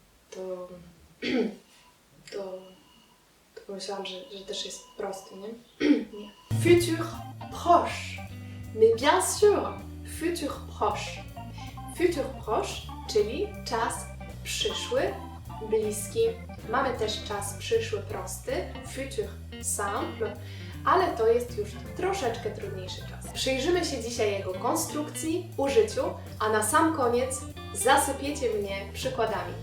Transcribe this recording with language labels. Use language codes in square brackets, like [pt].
[pl] To pomyślałam, że też jest prosty, nie? Nie. Futur proche. [fr] Mais bien sûr, futur proche. [pl] Futur proche, czyli czas przyszły, bliski. Mamy też czas przyszły prosty, futur simple, ale to jest już troszeczkę trudniejszy czas. Przyjrzymy się dzisiaj jego konstrukcji, użyciu, a na sam koniec zasypiecie mnie przykładami.